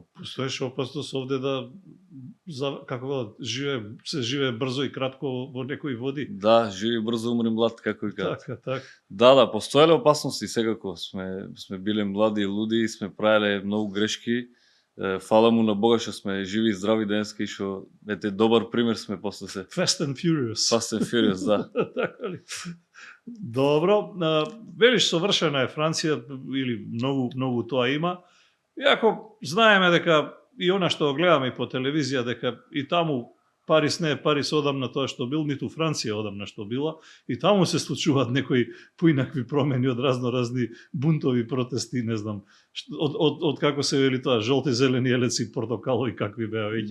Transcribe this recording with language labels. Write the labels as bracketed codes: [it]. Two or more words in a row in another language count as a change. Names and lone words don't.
[mk] Постоеше опасност овде да се живее брзо и кратко во некои води. Да, живи брзо, умри млад, како и кажат. Така. Да, постоеле опасности секако. Сме биле млади и луди, сме правеле многу грешки. Фала му на Бога што сме живи и здрави денеска и што ете добар пример сме после се. [en] Fast and Furious, [mk] да. Така ли? Добро, велиш совршена е Франција или многу тоа има. Иако знаеме дека и она што гледаме и по телевизија, дека и таму Париз не е Париз одамна тоа што бил, ниту Франција одамна што била, и таму се случуваат некои поинакви промени од разни бунтови, протести, не знам, од како се вели тоа, жолти, зелени, елеци, портокалови, какви беа веќе.